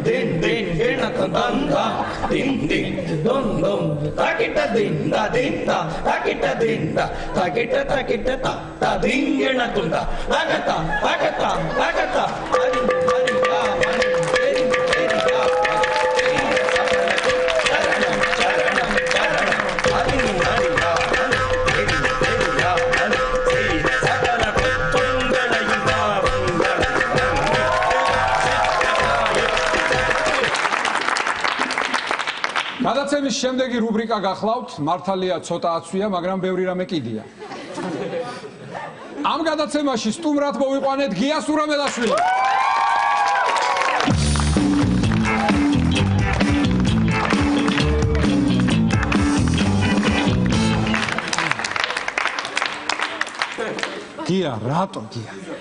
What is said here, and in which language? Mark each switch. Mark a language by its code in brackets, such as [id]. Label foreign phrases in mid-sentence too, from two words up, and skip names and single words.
[ta] தின் தின் கேணத்தும் தந்தா தின் தின் தொம் தொம் தக்கிட்ட திந்தா திந்தா தக்கிட்ட திந்தா தக்கிட்ட தக்கிட்ட தத்தா திங்கேணத்தும் தா தகதா தகதா தகதா அறிந்து அறியா மனம் தெரிந்து தெரியா சரணம் சரணம் சரணம் அறிந்து அறியா மனம் தெரிந்து தெரியா மனம் செய்த சகல குற்றங்களையும் பாவங்களையும் [ka] გადაცემის შემდეგი რუბრიკა გახლავთ, მართალია ცოტა აცვია, მაგრამ ბევრი რამე კიდია. ამ გადაცემაში სტუმრად მოვიყვანეთ გია სურამელაშვილი. გია, რატო გია?